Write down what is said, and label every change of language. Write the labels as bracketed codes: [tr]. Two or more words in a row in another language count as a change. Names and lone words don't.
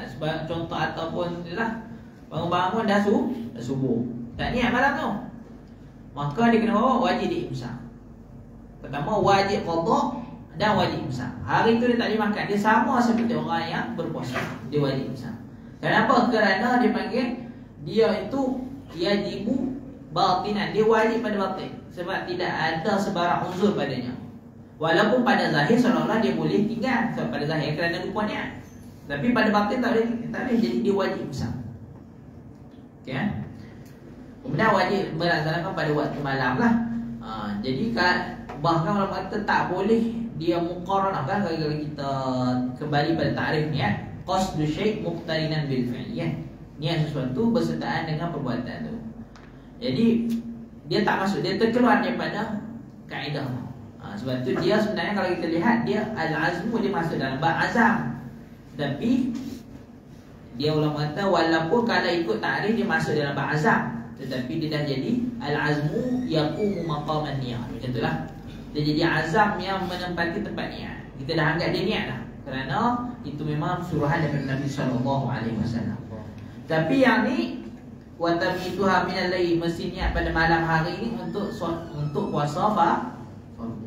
[ms] Sebab contoh ataupun lah bangun-bangun dah subuh, tak niat malam tu, maka dia kena bawa wajib diimsak. Pertama wajib qada dan wajib imsak. Hari tu dia tak boleh makan, dia sama seperti orang yang berpuasa, dia wajib imsak. Kenapa? Kerana dia panggil dia itu [ar] يجب باطنا, [ms] dia wajib pada batin. Sebab tidak ada sebarang uzur padanya. Walaupun pada zahir seolah-olah dia boleh tinggal, sebab pada zahir kerana lupa niat. Tapi pada batin tak boleh, jadi dia wajib imsak. Okey kan? Kemudian wajib melaksanakan pada waktu malam lah. Jadi bahkan orang kata tak boleh dia muqaranahkan. Kalau kita kembali pada takrif niat, [ar] قصد شيء مقترنا بالفعل. [ms] Niat sesuatu bersertaan dengan perbuatan tu. Jadi dia tak masuk, dia terkeluar daripada kaedah. Sebab tu dia sebenarnya kalau kita lihat, dia al-azmu dia masuk dalam bab azam. Tapi dia ulama kata walaupun kalau ikut takrif dia masuk dalam bab azam, tetapi dia dah jadi [ar] العزم يقوم مقام النية. [ms] Macam itulah. Dia jadi azam yang menempati tempat niat. Kita dah anggap dia niat dah, kerana itu memang suruhan daripada Nabi SAW. Tapi yang ni [ar] وتبييتها من الليل, [ms] mesti niat pada malam hari ni untuk puasa fardu.